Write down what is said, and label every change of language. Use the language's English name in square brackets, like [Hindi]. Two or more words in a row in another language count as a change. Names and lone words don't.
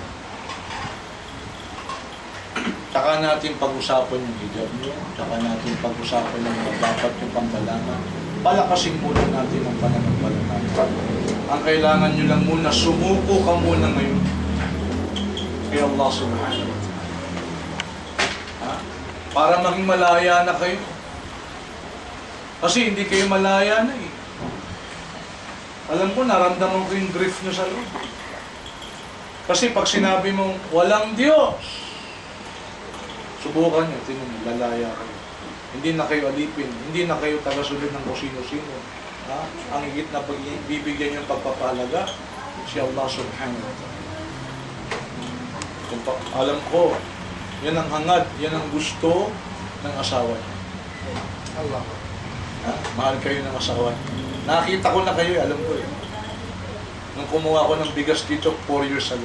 [Filipino] Tsaka natin pag-usapan yung hijab niyo, tsaka natin pag-usapan yung mga dapat yung pambalaman. Palakasin muna natin ang pananampalataya. Ang kailangan nyo lang muna, sumuko ka muna ngayon kay Allah [Arabic] سبحانه وتعالى. [Filipino] Ha? Para maging malaya na kayo. Kasi hindi kayo malaya na eh. Alam ko, naramdaman ko yung grief nyo sa loob. Kasi pag sinabi mong walang Diyos, subukan nyo, lalaya kayo. Hindi na kayo alipin, hindi na kayo tagasunod ng kung sino-sino. Ha? Ang higit na bibigyan nyo pagpapalaga, si Allah [Arabic] سبحانه وتعالى. [Filipino] Alam ko, yan ang hangad, yan ang gusto ng asawa niya. Allah. Ha? Mahal kayo ng asawa niya. Nakita ko na kayo, alam ko eh. Nung kumuha ko ng bigas dito [English] 4 years ago.